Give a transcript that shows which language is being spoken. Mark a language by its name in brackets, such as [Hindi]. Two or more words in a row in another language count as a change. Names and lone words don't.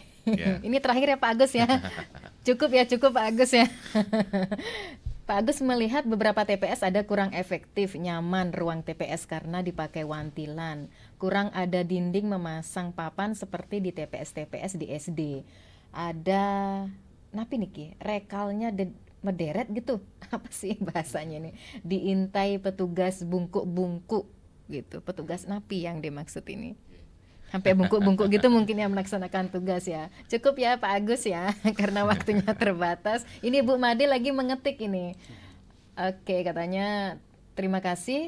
[Indonesian] Ini terakhir ya Pak Agus ya. Cukup Pak Agus ya. Pak Agus melihat beberapa TPS ada kurang efektif, nyaman ruang TPS karena dipakai wantilan, kurang ada dinding memasang papan seperti di TPS-TPS di SD. Ada [Balinese] napi niki, [Indonesian] rekalnya mederet gitu. Apa sih bahasanya nih? Diintai petugas bungkuk-bungkuk gitu. Petugas napi yang dimaksud ini. Sampai bungkuk-bungkuk gitu mungkin yang melaksanakan tugas ya. Cukup ya Pak Agus ya, karena waktunya terbatas. Ini Bu Made lagi mengetik ini. Oke, katanya terima kasih.